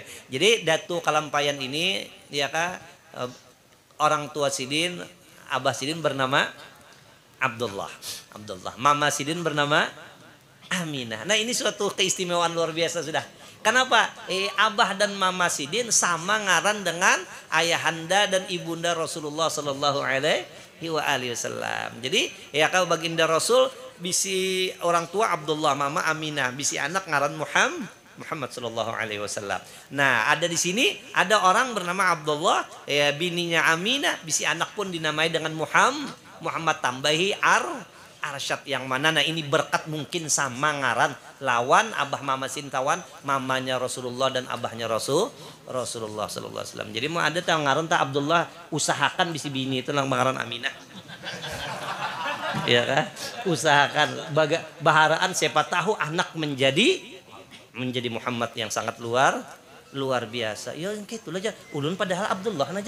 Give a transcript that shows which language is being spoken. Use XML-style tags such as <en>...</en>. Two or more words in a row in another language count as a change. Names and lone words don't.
<bjn>Jadi Datu Kalampayan ini ya kah orang tua Sidin, Abah Sidin bernama Abdullah. Mama Sidin bernama Aminah. Nah, ini suatu keistimewaan luar biasa sudah. Kenapa? Abah dan Mama Sidin sama ngaran dengan ayahanda dan ibunda Rasulullah</bjn> <ar>صلى الله عليه وسلم.</ar> <bjn>Jadi ya kalau baginda Rasul bisi orang tua Abdullah, Mama Aminah, bisi anak ngaran Muhammad</bjn> <ar>صلى الله عليه وسلم.</ar> <bjn>Nah, ada di sini ada orang bernama Abdullah, ya bininya Aminah, bisi anak pun dinamai dengan Muhammad tambahi Arsyad yang mana. Nah, ini berkat mungkin sama ngaran lawan abah mama sintawan mamanya Rasulullah dan abahnya Rasulullah</bjn> <ar>صلى الله عليه وسلم.</ar> <bjn>Jadi mau ada tahu ngaran tak Abdullah usahakan bisi bini itu lang ngaran Aminah. Ya kan? Usahakan baharaan siapa tahu anak menjadi Muhammad yang sangat luar biasa.</bjn> <id>Ya gitu aja.</id> <bjn>Ulun padahal Abdullah aja.</bjn>